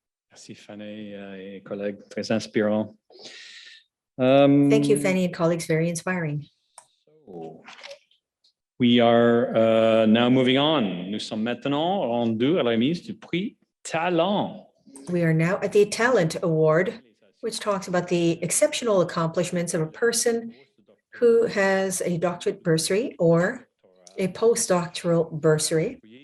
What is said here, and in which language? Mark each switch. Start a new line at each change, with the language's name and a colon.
French: Merci Fanny et collègues, très inspirant.
English: Thank you, Fanny and colleagues, very inspiring. We are now moving on.
French: Nous sommes maintenant rendus à la remise du prix Talent.
English: We are now at the Talent Award, which talks about the exceptional accomplishments of a person who has a doctorate bursary or a postdoctoral bursary.